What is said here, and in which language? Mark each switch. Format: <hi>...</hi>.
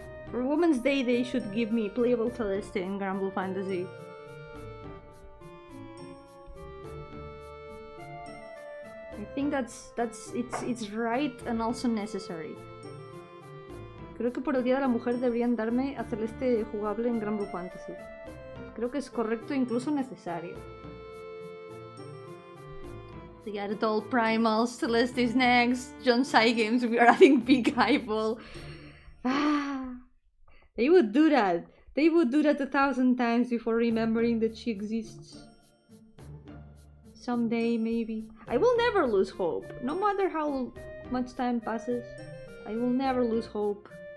<en>For Women's Day, they should give me playable Celeste and Granblue Fantasy. it's right and also necessary.</en> <es>Creo que por el Día de la Mujer deberían darme a Celeste jugable en Gran Blue Fantasy. Creo que es correcto e incluso necesario.</es> <en>The adult primals, Celeste is next, John Sai Games, we are adding Big Eyeball. They would do that. They would do that 1,000 times before remembering that she exists. Someday, maybe. I will never lose hope. No matter how much time passes, I will never lose hope.</en>